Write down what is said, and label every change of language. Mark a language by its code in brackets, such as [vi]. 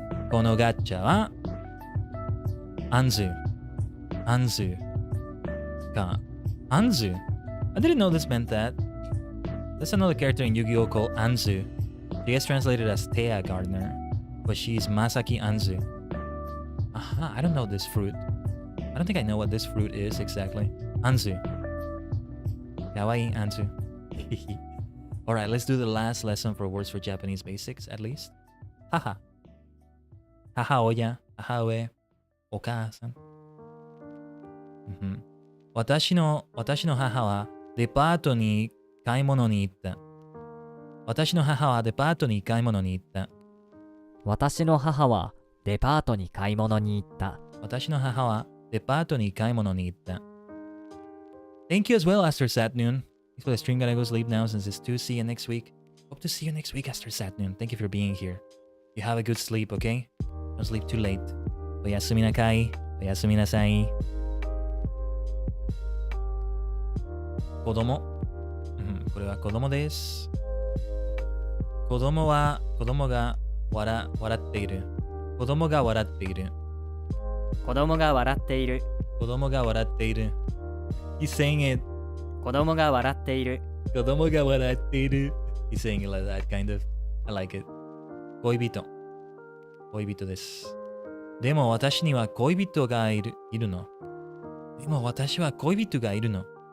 [ja] このガッチャは、アンズか。 [en] アンズ I didn't know this meant that. There's another character in Yu-Gi-Oh! Called Anzu. She gets translated as Thea Gardner, but she's Masaki Anzu. Aha, I don't know this fruit. I don't think I know what this fruit is exactly. Anzu. Kawaii Anzu. Alright, let's do the last lesson for words for Japanese basics, at least. [ja] Haha. Hahaoya. Hahaoe. Oka-san. 私の母はデパートに買い物に行った。私の母はデパートに買い物に行った。私の母はデパートに買い物に行った。私の母はデパートに買い物に行った。 [en] Thank you as well, Aster Satnoon. Thanks for the stream. Gotta go sleep now since it's 2. See you next week. Hope to see you next week, Aster Satnoon. Thank you for being here. You have a good sleep, okay? Don't sleep too late. [ja] おやすみなさい。おやすみなさい。子供。これは子供です。子供が笑っている。子供が笑っている。子供が笑っている。子供が笑っている。 [en] He's saying it. [ja] 子供が笑っている。子供が笑っている。 [en] He's saying it like that, kind of. I like it. [ja] 恋人です。でも私には恋人がいるの。でも私は恋人がいるの。